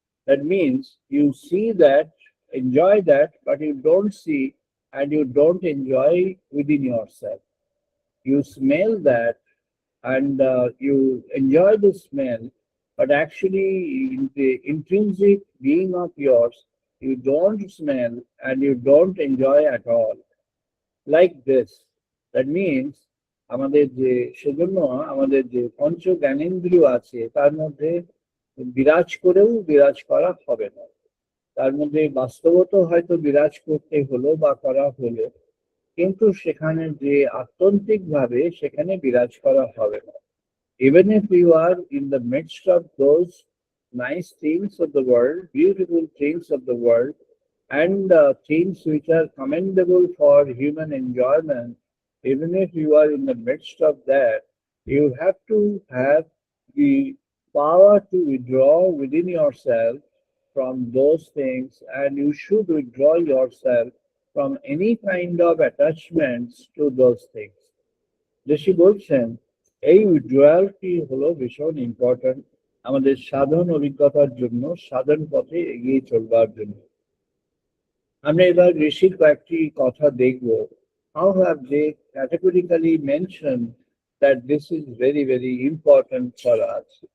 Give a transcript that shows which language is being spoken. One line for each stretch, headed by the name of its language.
English: That means you see that, enjoy that, but you don't see and you don't enjoy within yourself. You smell that and you enjoy the smell, but actually in the intrinsic being of yours, you don't smell and you don't enjoy at all. Like this. That means
Bangla: আমাদের যে, সেজন্য আমাদের যে পঞ্চ জ্ঞানেন্দ্রিয় আছে তার মধ্যে বিরাজ করেও বিরাজ করা হবে না, তার মধ্যে বাস্তবত হয়তো বিরাজ করতে হলো বা করা হলো, কিন্তু সেখানে যে আত্যন্তিক ভাবে সেখানে বিরাজ করা হবে না।
English: Even if you are in the midst of those nice things of the world, beautiful things of the world, and things which are commendable for human enjoyment, even if you are in the midst of that, you have to have the power to withdraw within yourself from those things, and you should withdraw yourself from any kind of attachments to those things.
Bangla: ঋষি বলছেন, এই উইথড্রয়ালটি হলো ভীষণ important আমাদের সাধন অভিজ্ঞতার জন্য, সাধন পথে এগিয়ে চলবার জন্য। আমরা এবার ঋষির কয়েকটি কথা দেখব।
English: How have they categorically mentioned that this is very, very important for us?